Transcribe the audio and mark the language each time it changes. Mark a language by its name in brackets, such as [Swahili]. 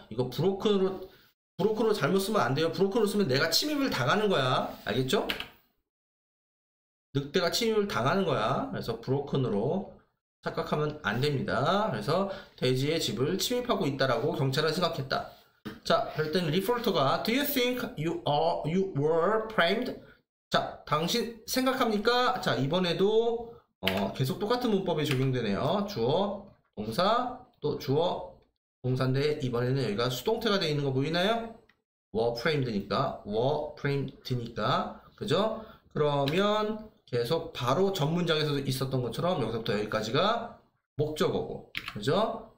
[Korean] 이거 브로큰으로 잘못 쓰면 안 돼요. 브로큰으로 쓰면 내가 침입을 당하는 거야. 알겠죠? 늑대가 침입을 당하는 거야. 그래서 브로큰으로 착각하면 안 됩니다. 그래서 돼지의 집을 침입하고 있다라고 경찰은 생각했다. 자, 그럴 때는 리포터가 [English] Do you think you were framed? [Korean] 자, 당신 생각합니까? 자, 이번에도 계속 똑같은 문법이 적용되네요. 주어, 동사, 또 주어, 동사인데 이번에는 여기가 수동태가 되어 있는 거 보이나요? were framed니까, 그죠? 그러면 계속 바로 전 문장에서도 있었던 것처럼 여기서부터 여기까지가 목적어고, 그죠?